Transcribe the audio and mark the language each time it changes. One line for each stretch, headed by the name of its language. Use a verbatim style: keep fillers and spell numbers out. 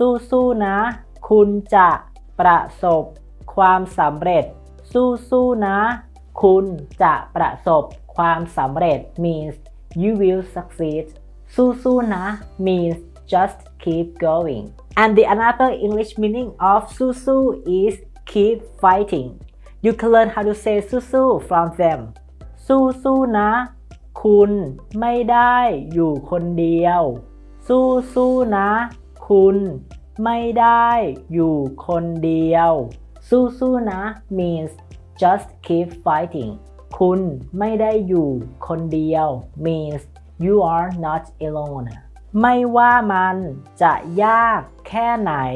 Thai: สู้ๆนะคุณจะประสบความสำเร็จสู้ๆนะคุณจะประสบความสำเร็จ
English: means you will succeed สู้ๆนะ means just keep going and the another English meaning of susu is keep fighting. You can learn how to say susu from them.
Thai: สู้ๆนะคุณไม่ได้อยู่คนเดียวสู้ๆนะคุณไม่ได้อยู่คนเดียวสู้ๆนะ
English: means just keep fighting
Thai: คุณไม่ได้อยู่คนเดียว
English: means you are not alone
Thai: ไม่ว่ามันจะยากแค่ไหน